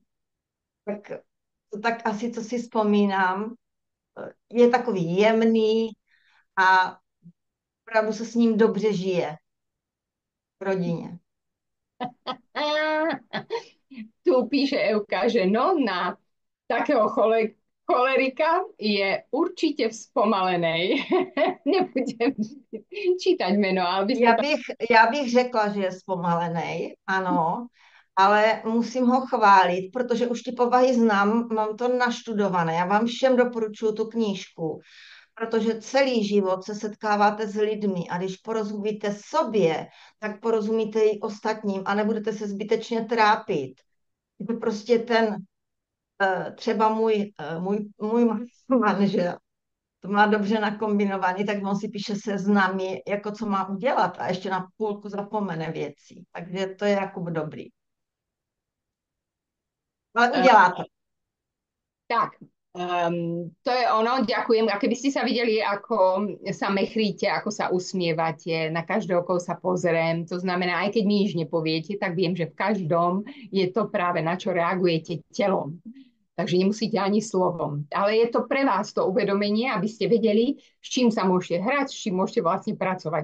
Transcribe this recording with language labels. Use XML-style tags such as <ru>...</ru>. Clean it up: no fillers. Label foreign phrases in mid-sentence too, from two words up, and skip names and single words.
<cs>Tak to tak asi, co si vzpomínám, je takový jemný a opravdu se s ním dobře žije v rodině.</cs> <sk>Tu píše Evka, že no na takého cholerika je určite v spomalenej. Nebudem čítať meno, ale by sme</sk> <cs>Já to... bych, já bych řekla, že je zpomalený, ano, ale musím ho chválit, protože už ty povahy znám, mám to naštudované. Já vám všem doporučuji tu knížku, protože celý život se setkáváte s lidmi a když porozumíte sobě, tak porozumíte i ostatním a nebudete se zbytečně trápit. Je to prostě třeba můj manžel, to má dobře nakombinovaný, tak on si píše seznamy, jako co má udělat a ještě na půlku zapomene věcí. Takže to je jako dobrý. Ale udělá to. Tak,</cs> <sk>to je ono, ďakujem. A keby ste sa videli, ako sa mechríte, ako sa usmievate, na každého, koho sa pozriem, to znamená, aj keď mi nič nepoviete, tak viem, že v každom je to práve na čo reagujete telom. Takže nemusíte ani slovom. Ale je to pre vás to uvedomenie, aby ste vedeli, s čím sa môžete hrať, s čím môžete vlastne pracovať.</sk>